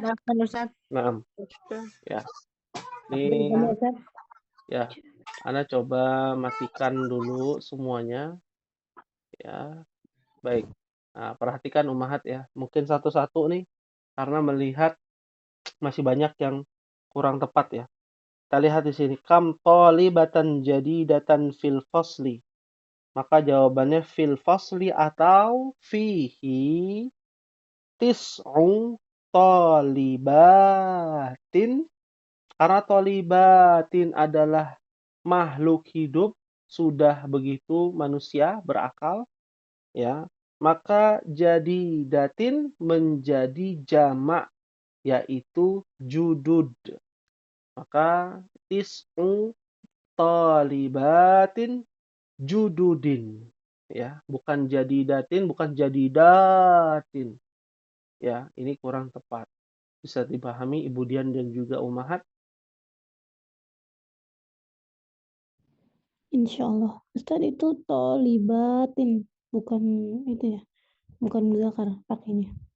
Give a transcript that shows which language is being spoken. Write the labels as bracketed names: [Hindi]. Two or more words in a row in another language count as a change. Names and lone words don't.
[Indonesian] Naam. Ya. Ini ya. Ana coba matikan dulu semuanya. Ya. Baik. Nah, perhatikan Ummahat ya. Mungkin satu-satu nih karena melihat masih banyak yang kurang tepat ya. Kita lihat di sini. [Arabic] كم طالبةً جديدةً في الفصل. [Indonesian] Maka jawabannya [Arabic] في الفصل atau فيه تسعُ طالباتٍ. [Indonesian] Karena talibatin adalah makhluk hidup, sudah begitu manusia berakal, ya, maka jadidatin menjadi jamak, yaitu judud. [Arabic] Maka تسعُ طالباتٍ جددٍ, [Indonesian] ya, bukan jadidatin, bukan jadidatin, ya, ini kurang tepat. Bisa dipahami Ibu Dian dan juga Ummahat? [Arabic] إن شاء الله. [Indonesian] Ustaz itu tolibatin, bukan itu ya, bukan muzakar pakainya.